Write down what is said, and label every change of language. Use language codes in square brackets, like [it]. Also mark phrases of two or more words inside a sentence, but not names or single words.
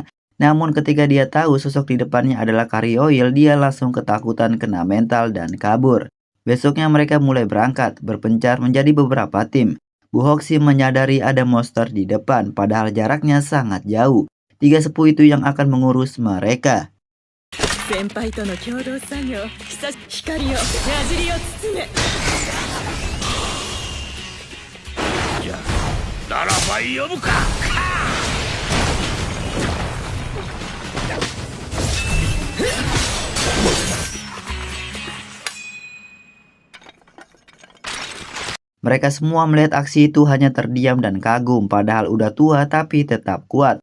[id] Namun ketika dia tahu sosok di depannya adalah Karyoil, dia langsung ketakutan, kena mental dan kabur. Besoknya mereka mulai berangkat, berpencar menjadi beberapa tim. Bu Hoxie menyadari ada monster di depan, padahal jaraknya sangat jauh. 3 sepuh itu yang akan mengurus mereka. [ja] 先輩との共同作業、光を矢尻を包め。じゃあならば呼ぶか。 [id] Mereka semua melihat aksi itu hanya terdiam dan kagum, padahal udah tua tapi tetap kuat.